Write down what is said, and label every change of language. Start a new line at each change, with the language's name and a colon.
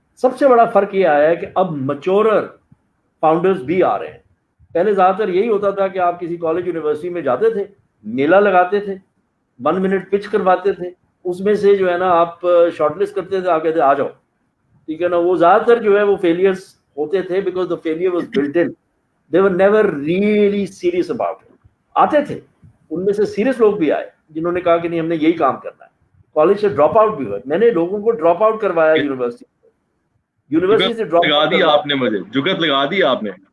Urdu: سب سے بڑا فرق یہ آیا ہے کہ اب میچورر فاؤنڈرز بھی آ رہے ہیں. پہلے زیادہ تر یہی ہوتا تھا کہ آپ کسی کالج یونیورسٹی میں جاتے تھے, میلہ لگاتے تھے, 1 منٹ پچ کرواتے تھے, اس میں سے جو ہے نا آپ شارٹ لسٹ کرتے تھے, آپ کہتے آ جاؤ, ٹھیک ہے نا. وہ زیادہ تر جو ہے وہ فیلیئرس ہوتے تھے
English: Because the failure was built in. They were never really serious about it.
Urdu: آتے تھے, ان میں سے سیریس لوگ بھی آئے جنہوں نے کہا کہ نہیں ہم نے یہی کام کرنا ہے. کالج سے ڈراپ آؤٹ بھی ہوئے, میں نے لوگوں کو ڈراپ آؤٹ کروایا یونیورسٹی سے ڈراپ لگا دیا آپ نے, مجھے جگت لگا دی آپ نے.